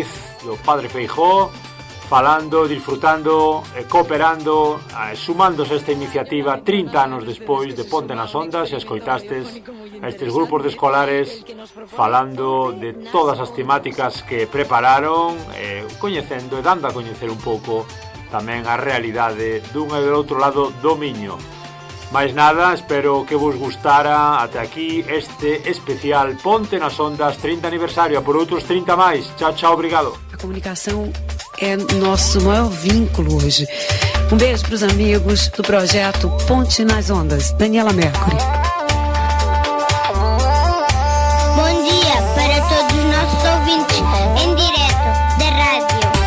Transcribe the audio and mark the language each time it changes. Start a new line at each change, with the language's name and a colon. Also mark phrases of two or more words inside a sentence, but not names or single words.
Galician: do Padre Feijóo, falando, disfrutando, cooperando, sumándose a esta iniciativa 30 anos despois de Ponte nas Ondas, e escoitastes a estes grupos de escolares falando de todas as temáticas que prepararon, coñecendo e dando a coñecer un pouco tamén a realidade dun e do outro lado do Miño. Mais nada, espero que vos gustara ata aquí este especial Ponte nas Ondas 30 aniversario, a por outros 30 máis. Chao, chao, obrigado.
Portuguese: A comunicação é nosso maior vínculo hoje. Um beijo para os amigos do projeto Ponte nas Ondas. Daniela Mercury. Bom dia para todos os nossos ouvintes em direto da rádio.